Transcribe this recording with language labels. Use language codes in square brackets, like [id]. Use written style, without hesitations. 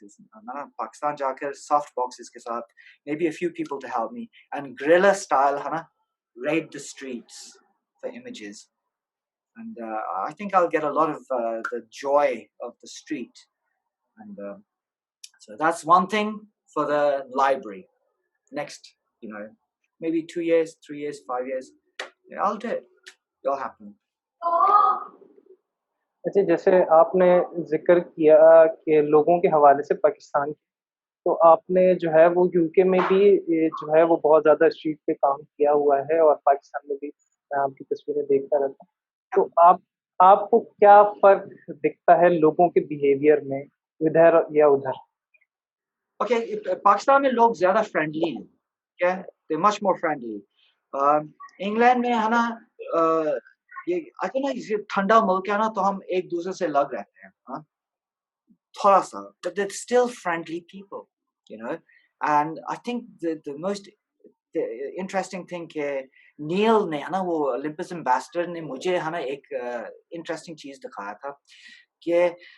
[hi] मैं पाकिस्तान जाकर [en] soft boxes [hi] के साथ [en] maybe a few people to help me and guerrilla style है ना raid the streets for images, and I think I'll get a lot of the joy of the street, and so that's one thing for the library. Next, you know, maybe 2 years, 3 years, 5 years, yeah, I'll do it. It'll happen. [hi] अच्छा, जैसे आपने ज़िक्र किया कि लोगों के हवाले से पाकिस्तान की, तो आपने जो है वो यूके में भी जो है वो बहुत ज़्यादा स्ट्रीट पे काम किया हुआ है और पाकिस्तान में भी मैं आपकी तस्वीरें देखता रहता हूँ। तो आपको क्या फ़र्क दिखता है लोगों के बिहेवियर में इधर या उधर? Okay, पाकिस्तान में लोग ज़्यादा फ्रेंडली हैं. [en] Okay, they're much more friendly. [hi] England में है ना ये [en] I think [hi] ना ये ठंडा मुल्क है ना तो हम एक दूसरे से लग रहते हैं. हाँ, थोड़ा सा, [en] but they're still friendly people, you know. And I think the most interesting thing [hi] कि नील ने है ना वो Olympus Ambassador ने मुझे है ना एक interesting चीज़ दिखाया था कि